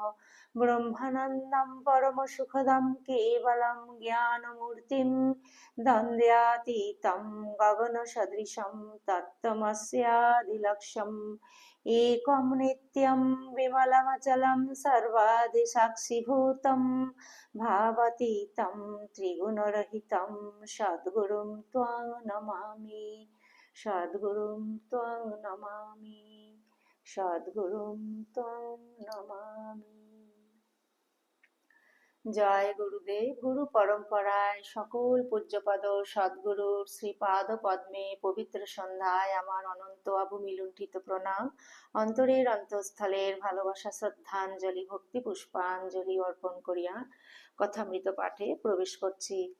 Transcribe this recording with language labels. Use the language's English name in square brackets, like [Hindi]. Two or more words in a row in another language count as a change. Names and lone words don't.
[Sanskrit] ब्रह्मानन्दं परमसुखदं केवलं ज्ञानमूर्तिं द्वन्द्वातीतं गगनसदृशं तत्त्वमस्यादिलक्ष्यम् एकं नित्यं विमलमचलं सर्वादिसाक्षिभूतं भावातीतं त्रिगुणरहितं सद्गुरुं त्वां नमामि। সদ্গুরুং ত্বং নমামি, সদ্গুরুং ত্বং নমামি। [Bangla] জয় গুরুদেব। গুরু পরম্পরায় সকল পূজ্যপদ সদ্গুরুর শ্রীপাদ পদ্মে পবিত্র সন্ধ্যায় আমার অনন্ত অভূমি লুণ্ঠিত প্রণাম, অন্তরের অন্তঃস্থলের ভালোবাসা শ্রদ্ধাঞ্জলি ভক্তি পুষ্পাঞ্জলি অর্পণ করিয়া কথামৃত পাঠে প্রবেশ করছি।